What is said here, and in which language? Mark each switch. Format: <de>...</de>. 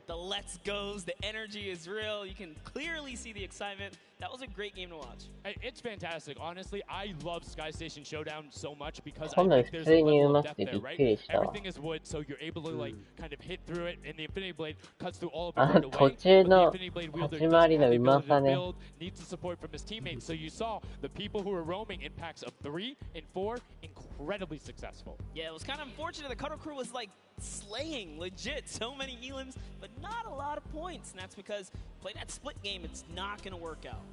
<en>The let's goes, the energy is real. You can clearly see the excitement. That was a great game to watch. It's fantastic. Honestly, I love Sky Station Showdown so much because I think there's a level of depth there, right? Everything is wood, so you're able to like kind of hit through it, and the Infinity Blade cuts through all of it right away.</en> <ja>途中の始まりのうまさね。</ja> <en>Needs the support from his teammates. So you saw the people who were roaming in packs of 3 and 4 incredibly successful. Yeah, it was kind of unfortunate. The Cutter Crew was like slaying legit so many elims, but not a lot of points, and that's because play that split game, it's not going to work out.</en>